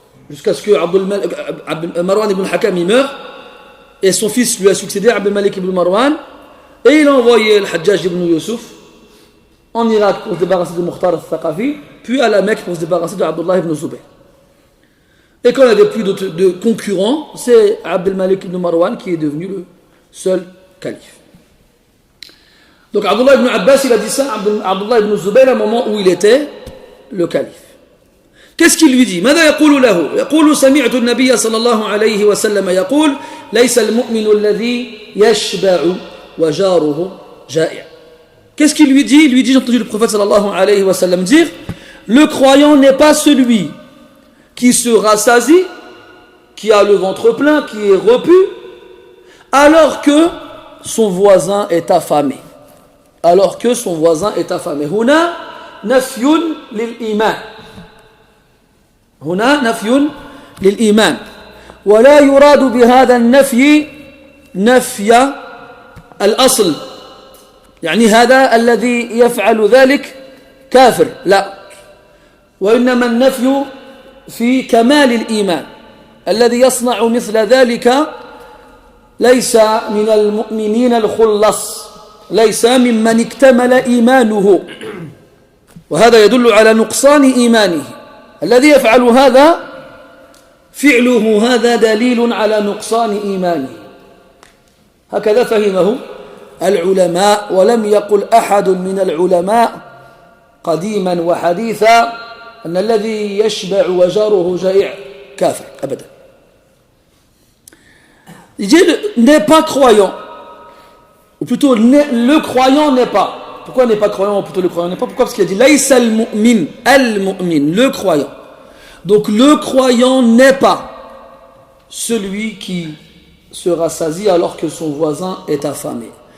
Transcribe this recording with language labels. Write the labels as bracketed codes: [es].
[fr] Jusqu'à ce que Marwan ibn Hakam meure et son fils lui a succédé, Abdul Malik ibn Marwan, et il a envoyé le Hajjaj ibn Yusuf en Irak pour se débarrasser de Mukhtar al-Thaqafi, puis à la Mecque pour se débarrasser de Abdullah ibn Zubayr. Et quand il n'y avait plus de concurrents, c'est Abdul Malik ibn Marwan qui est devenu le seul calife. Donc Abdullah ibn Abbas, il a dit ça à Abdullah ibn Zubayr à un moment où il était le calife. Qu'est-ce qu'il lui dit? [ar] ماذا يقول له؟ يقول سمعت النبي صلى الله عليه وسلم يقول ليس المؤمن الذي يشبع وجاره جائع. [fr] Qu'est-ce qu'il lui dit? Il lui dit, j'ai entendu le prophète sallallahu alayhi wa sallam dire: le croyant n'est pas celui qui se rassasie, qui a le ventre plein, qui est repu, alors que son voisin est affamé. Alors que son voisin est affamé. [ar] Huna nafyun lil iman. هنا نفي للإيمان ولا يراد بهذا النفي نفي الأصل يعني هذا الذي يفعل ذلك كافر لا وإنما النفي في كمال الإيمان الذي يصنع مثل ذلك ليس من المؤمنين الخلص ليس ممن اكتمل إيمانه وهذا يدل على نقصان إيمانه الذي يفعل هذا فعله هذا دليل على نقصان إيمانه هكذا فهمه العلماء ولم يقل أحد من العلماء قديما وحديثا أن الذي يشبع وجاره جائع كافر أبدا. [fr] Il dit n'est pas croyant, ou plutôt le croyant n'est pas. Pourquoi n'est pas croyant, ou plutôt le croyant n'est pas? Pourquoi? Parce qu'il a dit laïs al-mu'min, le croyant. Donc le croyant n'est pas celui qui se rassasie alors que son voisin est affamé.